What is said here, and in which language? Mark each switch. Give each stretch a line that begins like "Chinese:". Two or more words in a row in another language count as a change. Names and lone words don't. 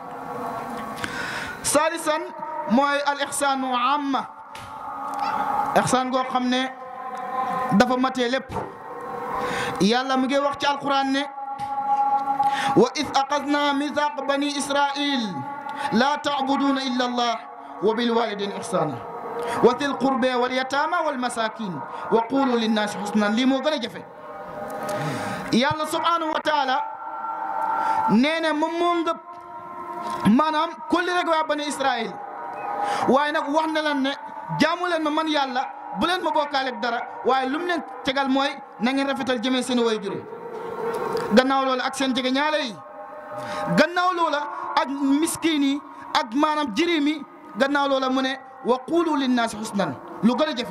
Wolof: saalisan mooy
Arabic: الإحسان أما إحسان
Wolof: goo xam ne dafa matee lépp yàlla mu ngi wax ci alquran ne
Arabic: وإذ أخذنا ميثاق بني إسرائيل لا تعبدون إلا الله وبالوالدين إحسانا وذي القربى واليتامى والمساكين وقولوا للناس حسنا
Wolof: lii moo gën a jafe yàlla
Arabic: سبحانه وتعالى
Wolof: nee na moom moo ngëp maanaam kulli rek waa bani israil waaye nag wax na leen ne jaamu leen ma man yàlla bu leen ma bokkaaleeg dara waaye lu mu leen tegal mooy na ngeen rafetal jëmee seen way jure gannaaw loola ak seen jege ñaale yi gannaaw loola ak miskiin yi ak maanaam jirim yi gannaaw loola mu ne
Arabic: وقولوا للناس حسنا
Wolof: lu gën a jafe